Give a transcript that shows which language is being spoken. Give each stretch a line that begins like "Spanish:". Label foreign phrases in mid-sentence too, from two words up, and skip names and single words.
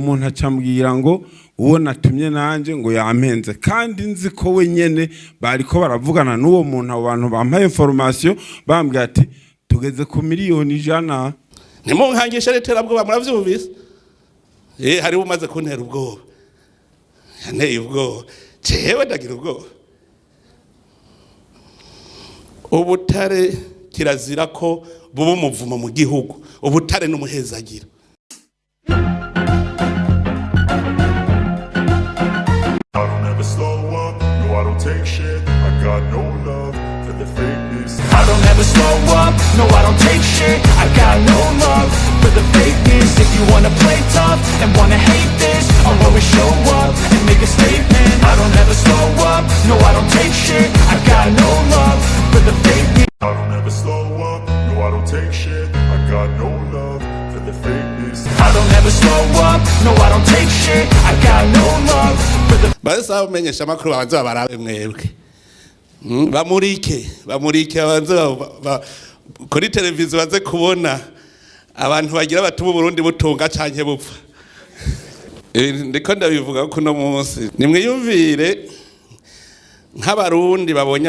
Rundi: muntu acambwira ngo uwo natumye nanje ngo yampenze kandi nzi ko we nyene bariko baravugana n'uwo muntu abantu bampaye information bambwira ati tugeze ku miliyoni 100 nimunkangisha letera bwo muravyumvise hari umaze kuntera ubwoba yanteye ubwoba jewe ndagira ubwoba ubutare kirazira ko buba umuvumo mu gihugu ubutare n'umuhezagira
English: take shit, I got no love for the fakeness. I don't ever slow up, no I don't take shit, I got no love for the fakeness. If you wanna play tough and wanna hate this, I'll always show up and make a statement. I don't ever slow up, no I don't take shit, I got no love for the fakeness. I don't ever slow up, no I don't take shit, I got no love for the fakeness. I don't ever slow up, no I don't take shit, I got no love for the
Rundi: Basa umenyesha makuru abanza barabe mwebwe bamurike abanza kuri televiziyo baze kubona abantu bagira batuma Burundi butunga canke bupfa ndiko ndabivuga ko no munsi nimwiyumvire nk'abarundi babonye